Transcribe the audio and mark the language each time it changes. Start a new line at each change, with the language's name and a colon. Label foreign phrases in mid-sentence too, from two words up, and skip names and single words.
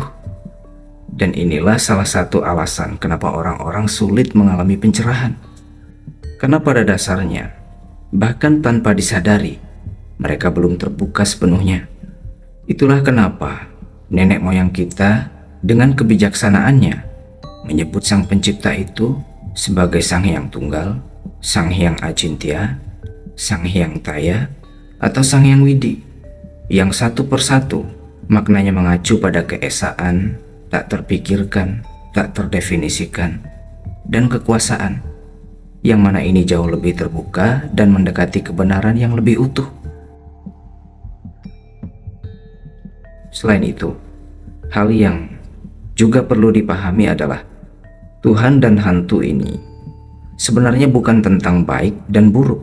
Indonesian: Dan inilah salah satu alasan kenapa orang-orang sulit mengalami pencerahan. Karena pada dasarnya, bahkan tanpa disadari, mereka belum terbuka sepenuhnya. Itulah kenapa nenek moyang kita dengan kebijaksanaannya menyebut Sang Pencipta itu sebagai Sang Hyang Tunggal, Sang Hyang Acintya, Sang Hyang Taya, atau Sang Hyang Widi, yang satu persatu maknanya mengacu pada keesaan, tak terpikirkan, tak terdefinisikan, dan kekuasaan, yang mana ini jauh lebih terbuka dan mendekati kebenaran yang lebih utuh. Selain itu, hal yang juga perlu dipahami adalah Tuhan dan hantu ini sebenarnya bukan tentang baik dan buruk.